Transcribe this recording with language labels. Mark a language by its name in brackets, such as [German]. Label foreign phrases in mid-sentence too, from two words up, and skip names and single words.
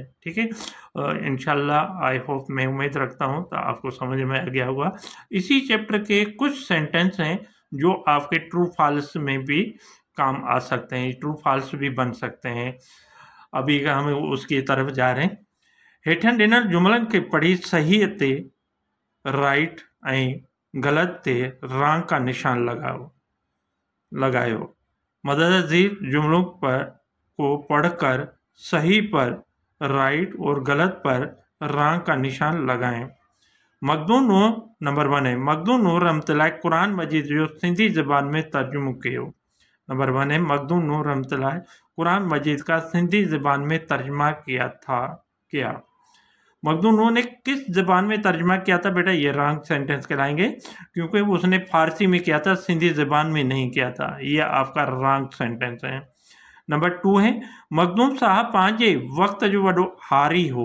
[Urdu] ٹھیک ہے، ان شاء اللہ [English] I hope, [Urdu] میں امید رکھتا ہوں تو آپ کو سمجھ میں آ گیا ہوگا. اسی چیپٹر کے کچھ سینٹینس ہیں جو آپ کے [English] true false [Urdu] میں بھی کام آ سکتے ہیں, [English] true false [Urdu] بھی بن سکتے ہیں. ابھی ہم اس کی طرف جا رہے ہیں. [Sindhi] हेठन ॾिनल जुमलनि खे पढ़ी सही ते राइट ऐं ग़लत ते रॉन्ग का निशान लगायो। [Urdu] مددگار جملوں کو پڑھ کر صحیح پر رائٹ اور غلط پر رانگ کا نشان لگائیں. [Sindhi] मखदूम नो नंबर 1 है मखदूम नो रहमतुल्लाह कुरान मजीद जो सिंधी ज़बान में तर्जुमो कयो। [Urdu] نمبر 1 ہے مخدوم نور رحمت اللہ قرآن مجید کا سندھی زبان میں ترجمہ کیا. مخدوم نے کس زبان میں ترجمہ کیا تھا بیٹا؟ یہ [English] wrong sentence [Urdu] کہلائیں گے، کیونکہ اس نے فارسی میں کیا تھا، سندھی زبان میں نہیں کیا تھا. یہ آپ کا [English] wrong sentence [Urdu] ہے۔ نمبر 2 ہے, [Sindhi] मखदूम साहब पांजे वक्त जो वडो हारी हो।